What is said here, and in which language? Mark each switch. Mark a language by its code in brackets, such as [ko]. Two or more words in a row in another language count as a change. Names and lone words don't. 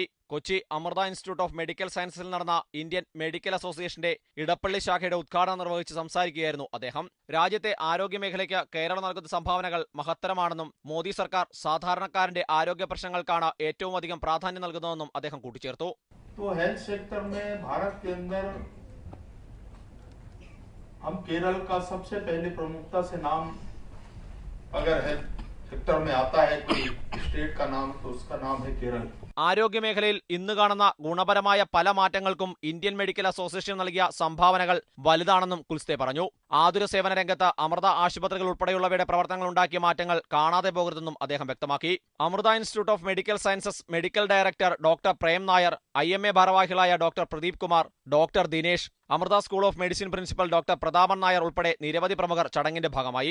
[ml] കൊച്ചി അമൃത ഇൻസ്റ്റിറ്റ്യൂട്ട് ഓഫ് മെഡിക്കൽ സയൻസിൽ നടന്ന ഇന്ത്യൻ മെഡിക്കൽ അസോസിയേഷന്റെ ഇടപ്പള്ളി ശാഖയുടെ ഉദ്ഘാടനം നിർവഹിച്ച് സംസാരിക്കുകയായിരുന്നു അദ്ദേഹം. രാജ്യത്തെ ആരോഗ്യ മേഖലയ്ക്ക് കേരളം നൽകുന്ന സംഭാവനകൾ മഹത്തരമാണെന്നും മോദി സർക്കാർ സാധാരണക്കാരന്റെ ആരോഗ്യ പ്രശ്നങ്ങൾക്കാണ് ഏറ്റവും അധികം പ്രാധാന്യം നൽകുന്നതെന്നും അദ്ദേഹം കൂട്ടിച്ചേർത്തു. [hi] हम केरल का सबसे पहले प्रमुखता से नाम अगर [en] health sector [hi] में आता है कोई स्टेट का नाम तो उसका नाम है केरल. [ml] ആരോഗ്യ മേഖലയിൽ ഇന്ന് കാണുന്ന ഗുണപരമായ പല മാറ്റങ്ങൾക്കും ഇന്ത്യൻ മെഡിക്കൽ അസോസിയേഷൻ നൽകിയ സംഭാവനകൾ വലുതാണെന്നും കുൽസ്തെ പറഞ്ഞു. ആതുര സേവന രംഗത്ത് അമൃത ആശുപത്രികൾ ഉൾപ്പെടെയുള്ളവയുടെ പ്രവർത്തനങ്ങൾ ഉണ്ടാക്കിയ മാറ്റങ്ങൾ കാണാതെ പോകരുതെന്നും അദ്ദേഹം വ്യക്തമാക്കി. അമൃത ഇൻസ്റ്റിറ്റ്യൂട്ട് ഓഫ് മെഡിക്കൽ സയൻസസ് മെഡിക്കൽ ഡയറക്ടർ ഡോക്ടർ പ്രേം നായർ, IMA ഭാരവാഹികളായ ഡോക്ടർ പ്രദീപ് കുമാർ, ഡോക്ടർ ദിനേശ്, അമൃത സ്കൂൾ ഓഫ് മെഡിസിൻ പ്രിൻസിപ്പൽ ഡോക്ടർ പ്രതാപൻ നായർ ഉൾപ്പെടെ നിരവധി പ്രമുഖർ ചടങ്ങിന്റെ ഭാഗമായി.